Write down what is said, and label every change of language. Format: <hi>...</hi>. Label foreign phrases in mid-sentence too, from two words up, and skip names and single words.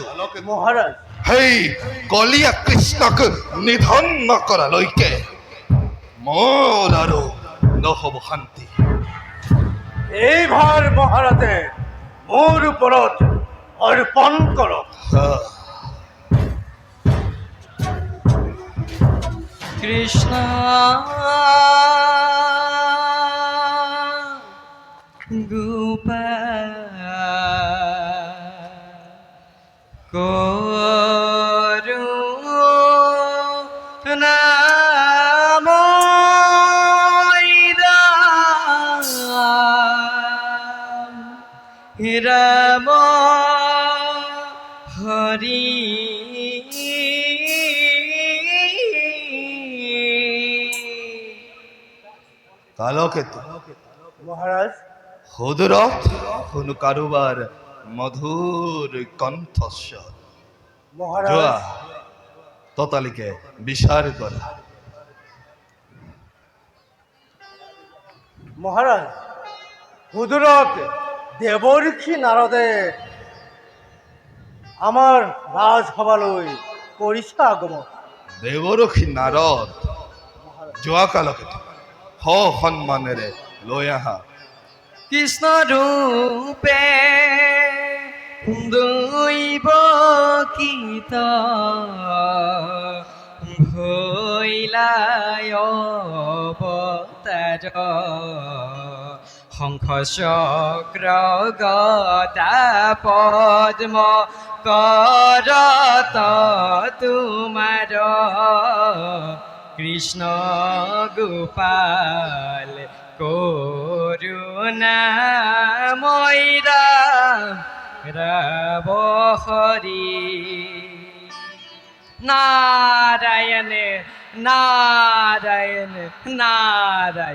<as>মহাৰাজ সেই কলীয়া কৃষ্ণক নিধন নকৰালৈকে মোৰ আৰু নহব শান্তি। এইবাৰ মহাৰাজে মোৰ ওপৰত অৰ্পণ কৰক। কৃষ্ণ গোপাল করুণা রাম হরি কালকেতু মহারাজ সুদূৰত শুনো কাৰোবাৰ মধুৰ কণ্ঠস্বৰ। মহারাজ যোৱা ততালিকে বিচাৰ কৰা। মহারাজ হুদুৰত দেৱৰ্ষি নাৰদে আমাৰ ৰাজসভালৈ কৰিছে আগমন। দেৱৰ্ষি নাৰদ যোৱা কালকেতু সন্মানেৰে লৈ আহা। কৃষ্ণ রূপে দৈব কীত ভৈলায় অবতার শঙ্খ চক্র গদা পদ্ম করত তোমার কৃষ্ণ গোপাল করুণা ময়রা রাব হরি নারায়ণ নারায়ণ নারায়ণ।</as>